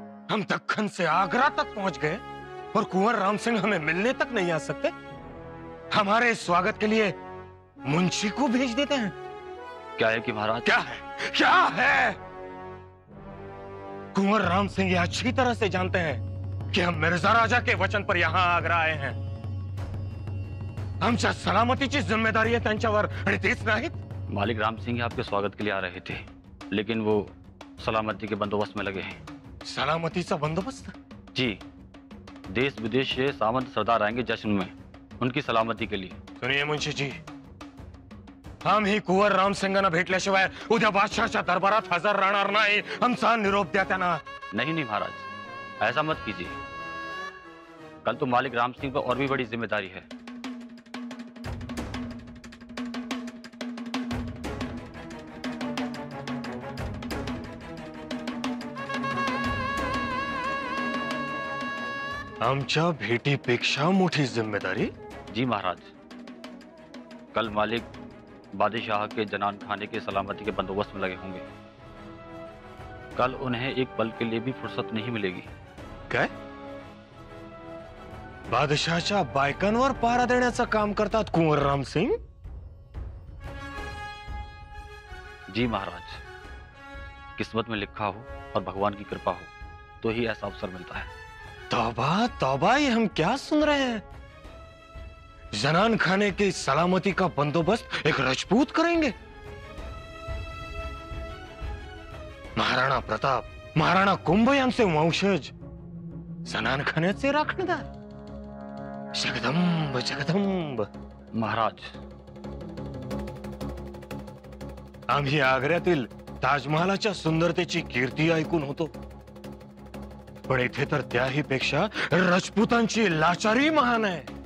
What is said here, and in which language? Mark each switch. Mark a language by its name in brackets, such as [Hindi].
[Hindi] हम दक्खन से आगरा तक पहुंच गए और कुंवर राम सिंह हमें मिलने तक नहीं आ सकते। हमारे स्वागत के लिए मुंशी को भेज देते हैं। क्या है कि महाराज? क्या है? क्या है? कुंवर राम सिंह यह अच्छी तरह से जानते हैं कि हम मिर्जा राजा के वचन पर यहां आगरा आए हैं। [Marathi] आमच्या सलामतीची जिम्मेदारी आहे त्यांच्यावर, आणि तेच नाहीत। [Hindi] मालिक राम सिंह आपके स्वागत के लिए आ रहे थे, लेकिन वो सलामती के बंदोबस्त में लगे हैं। [Marathi] सलामतीचा बंदोबस्त? [Hindi] जी, देश विदेश से सामंत सरदार आएंगे जश्न में, उनकी सलामती के लिए। सुनिए मुंशी जी, हम ही [Marathi] कुंवर राम सिंगांना भेटल्याशिवाय उद्या बादशाहच्या दरबारात हजर राहणार नाही। आमचा निरोप द्या त्यांना। [Hindi] नहीं नहीं महाराज, ऐसा मत कीजिए। कल तो मालिक राम सिंह पर और भी बड़ी जिम्मेदारी है। [Marathi] आमच्या भेटीपेक्षा मोठी जिम्मेदारी? [Hindi] जी महाराज, कल मालिक बादशाह के जनान खाने के सलामती के बंदोबस्त में लगे होंगे। कल उन्हें एक पल के लिए भी फुर्सत नहीं मिलेगी। [Marathi] काय? बादशाहच्या बायकांवर पहारा देण्याचं काम करतात कुंवर राम सिंह? [Hindi] जी महाराज, किस्मत में लिखा हो और भगवान की कृपा हो तो ही ऐसा अवसर मिलता है। तौबा तौबा, ये हम क्या सुन रहे हैं? जनान खाने की सलामती का बंदोबस्त एक राजपूत करेंगे? [Marathi] महाराणा प्रताप, महाराणा कुंभ यांचे वंशज जनान खाण्याचे राखणदार? जगदंब जगदंब। महाराज, आम्ही आग्र्यातील ताजमहालाच्या सुंदरतेची कीर्ती ऐकून होतो, पण इथे तर त्याही पेक्षा राजपुतांची लाचारी महान आहे।